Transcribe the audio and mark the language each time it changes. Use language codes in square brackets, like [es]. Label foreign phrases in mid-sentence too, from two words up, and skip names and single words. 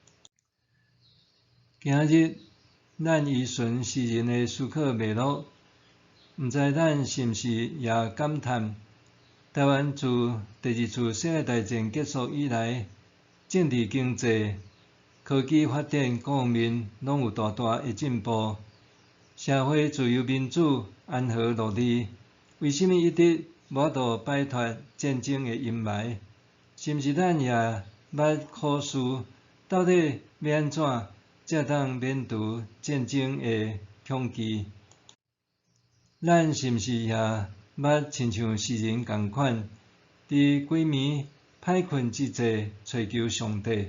[nan] 今日咱依循世人的思考脉络，毋知咱是毋是也感叹，台湾自第二次世界大战结束以来，政治经济、科技发展各方面拢有大大的进步，社会自由民主安和乐利，为甚物一直无法度摆脱战争的阴霾？是毋是咱也捌考虑，到底要安怎才当免除战争的恐惧？咱是毋是也捌亲像世人共款，伫鬼暝歹困之际寻求上帝？